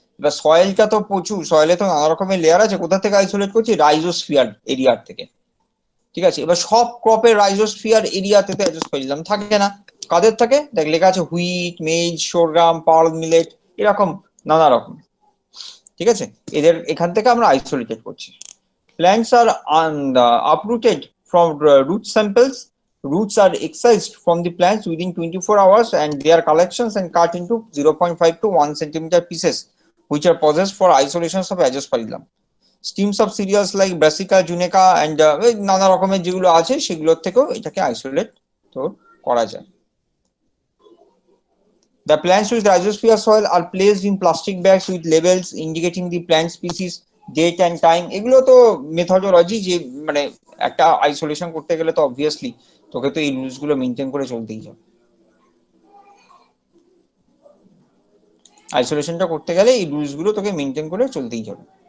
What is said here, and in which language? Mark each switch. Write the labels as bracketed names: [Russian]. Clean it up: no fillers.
[Bangla] এবার সয়েলটা তো প্রচুর, সয়েলে তো নানা রকমের লেয়ার আছে, কোথা থেকে আইসোলেট করছি? রাইজোস্ফিয়ার এরিয়ার থেকে। ঠিক আছে, এবার সব ক্রপের রাইজোস্ফিয়ার এরিয়াতে তো অ্যাজোস্পারিলাম থাকে না। কাদের থাকে দেখ, লেখা আছে হুইট, মেজ, সরগ্রাম, পার্ল মিলেট, এরকম নানা রকম। ঠিক আছে, এদের এখান থেকে আমরা আইসোলেটেড করছি। [English] Plants are uprooted from root samples. Roots are excised from the plants within 24 hours and their collections and cut into 0.5 to 1 centimeter pieces, which are processed for isolations of Azosphyllum. Stems of cereals like Brassica, Junica and [Bangla] নানা রকমের যেগুলো আছে সেগুলোর থেকেও এটাকে isolate তো করা যায়। [English] The plants with rhizosphere soil are placed in plastic bags with labels indicating the plant species, date and time. [Bangla] এগুলো তো মেথডোলজি, যে মানে একটা আইসোলেশন করতে গেলে তো অবভিয়াসলি তোকে তো এই রুলস গুলো মেনটেন করে চলতেই হবে। আইসোলেশনটা করতে গেলে এই রুলস গুলো তোকে মেনটেন করে চলতেই হবে।